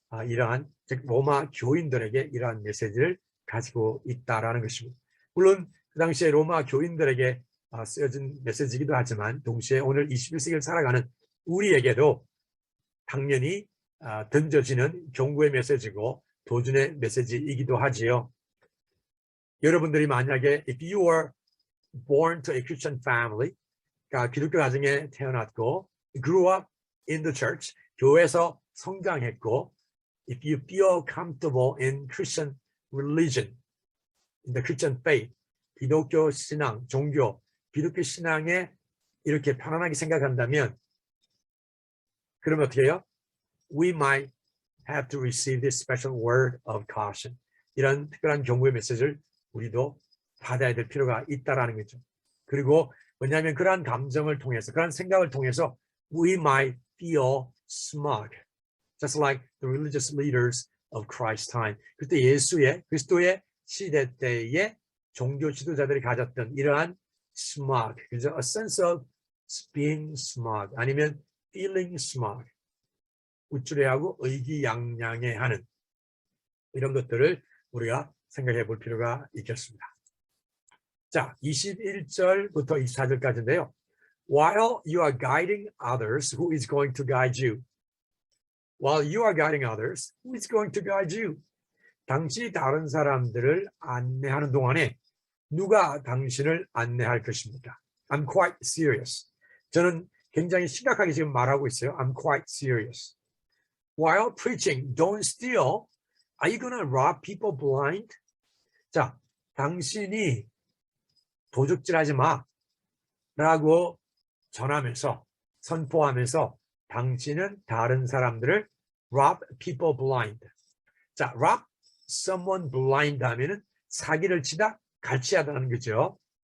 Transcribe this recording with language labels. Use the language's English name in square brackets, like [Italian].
[Korean] 이러한 즉 로마 교인들에게 이러한 메시지를 가지고 있다라는 것입니다. 물론 그 당시에 로마 교인들에게 쓰여진 메시지이기도 하지만 동시에 오늘 21세기를 살아가는 우리에게도 당연히 던져지는 경고의 메시지고 도전의 메시지이기도 하지요. 여러분들이 만약에 [English] if you were born to a Christian family, [Korean] 그러니까 기독교 가정에 태어났고 [English] grew up in the church, [Korean] 교회에서 성장했고 [English] if you feel comfortable in Christian religion, in the Christian faith, [Korean] 기독교 신앙, 종교, 기독교 신앙에 이렇게 편안하게 생각한다면 그러면 어떻게 해요? [English] We might have to receive this special word of caution. [Korean] 이런 특별한 경고의 메시지를 우리도 받아야 될 필요가 있다라는 거죠. 그리고 왜냐하면 그러한 감정을 통해서, 그러한 생각을 통해서 [English] we might feel smug, just like the religious leaders of Christ's time. [Korean] 그때 그리스도의 시대 때의 종교 지도자들이 가졌던 이러한 smug, 그죠? [English] A sense of being smug, [Korean] 아니면 [English] feeling smug, [Korean] 우쭐해하고 의기양양해하는 이런 것들을 우리가 생각해 볼 필요가 있겠습니다. 자, 21절부터 24절까지인데요. [English] While you are guiding others, who is going to guide you? While you are guiding others, who is going to guide you? [Korean] 당신이 다른 사람들을 안내하는 동안에 누가 당신을 안내할 것입니까? [English] I'm quite serious. [Korean] 저는 굉장히 심각하게 지금 말하고 있어요. [English] I'm quite serious. While preaching, don't steal. Are you gonna rob people blind? [Korean] 자, 당신이 도둑질하지 마 라고 전하면서 선포하면서 당신은 다른 사람들을 [English] rob people blind. [Korean] 자, rob someone blind 하면은 사기를 치다, 갈취하다는 거죠.